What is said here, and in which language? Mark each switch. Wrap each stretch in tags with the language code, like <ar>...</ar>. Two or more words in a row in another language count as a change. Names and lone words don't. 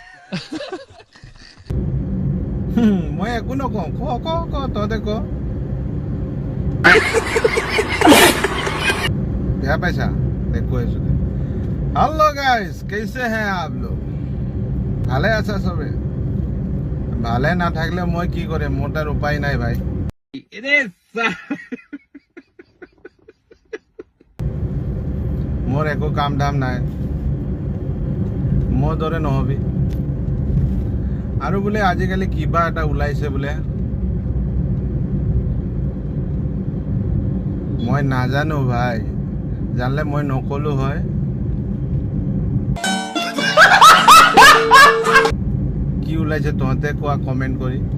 <as>মই একো নকওঁ ক তহঁতে ক বেয়া পাইছা দেখো আছো</as> <hi>हेलो गाइस कैसे हैं आप लोग</hi> <as>ভালে আছে সবে ভালে না থাকলে মই কি করে মোটার উপায় নাই ভাই মোর একো কাম ধাম নাই মোৰ দৰে নহবি আৰু বোলে আজিকালি কিবা এটা ওলাইছে বোলে মই নাজানো ভাই জানলে মই নকলো হয় কি ওলাইছে তহঁতে কোৱা কমেন্ট কৰি</as>